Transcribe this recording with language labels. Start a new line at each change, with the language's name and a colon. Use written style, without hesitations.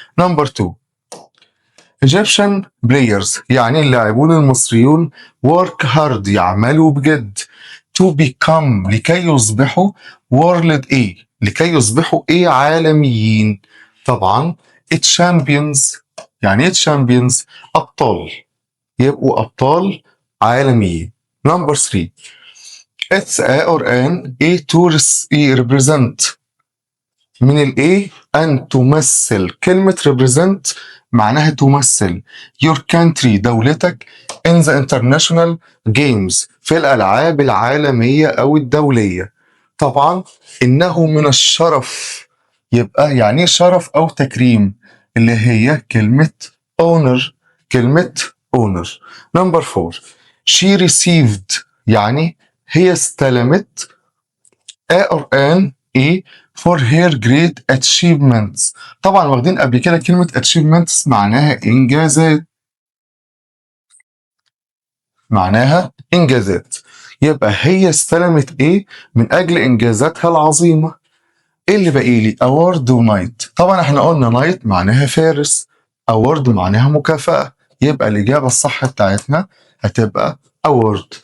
Arabic: نمبر 2،
English: Egyptian players
Arabic: يعني اللاعبون المصريون
English: work hard
Arabic: يعملوا بجد
English: to become
Arabic: لكي يصبحوا world لكي يصبحوا عالميين. طبعا champions يعني champions أبطال، يبقوا أبطال عالميين. نمبر 3،
English: it's a or an a to represent
Arabic: من ال A أن تمثل، كلمة represent معناها تمثل
English: your country
Arabic: دولتك
English: in the international games
Arabic: في الألعاب العالمية أو الدولية. طبعا إنه من الشرف، يبقى يعني شرف أو تكريم اللي هي كلمة honor، كلمة honor.
English: نمبر 4، she received
Arabic: يعني هي استلمت
English: A or an A for her great achievements.
Arabic: طبعا واخدين قبل كده كلمة achievements معناها إنجازات، معناها إنجازات، يبقى هي استلمت إيه من أجل إنجازاتها العظيمة. إيه اللي باقي لي؟ award ونايت. طبعا إحنا قلنا نايت معناها فارس، award معناها مكافأة، يبقى الإجابة الصح بتاعتنا هتبقى award.